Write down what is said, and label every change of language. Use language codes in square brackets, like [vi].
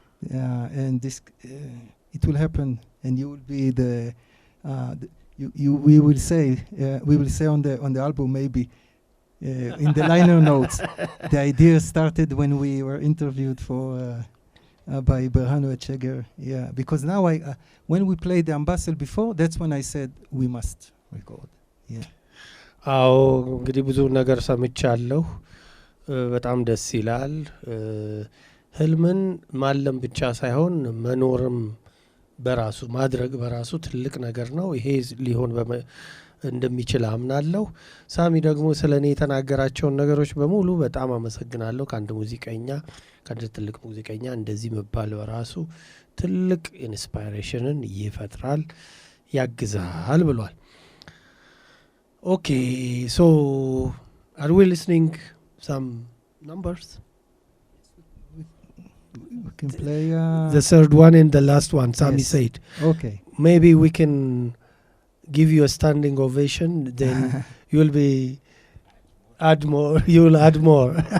[en] And this, it will happen, and you will be we will say on the album maybe in the liner notes. The idea started when we were interviewed by Berhanu Etcheger. Yeah, because now when we played the Ambassel before, that's when I said we must record. Yeah. [am] አዎ እንግዲህ ብዙ ነገር ሰምቻለሁ። በጣም ደስ ይላል። ህልምን ማለም ብቻ ሳይሆን መኖርም በራሱ ማድረግ በራሱ ትልቅ ነገር ነው። ይሄ ሊሆን እንደሚችል አምናለሁ። ሳሚ ደግሞ ስለኔ የተናገራቸውን ነገሮች በሙሉ በጣም አመሰግናለሁ። ከአንድ ሙዚቀኛ ከአንድ ትልቅ ሙዚቀኛ እንደዚህ መባል በራሱ ትልቅ ኢንስፓይሬሽንን ይፈጥራል፣ ያግዛል ብሏል። [en] Okay, so are we listening some numbers? We can play the third one and the last one, Sami said. Okay. Maybe we can give you a standing ovation, then you'll add more.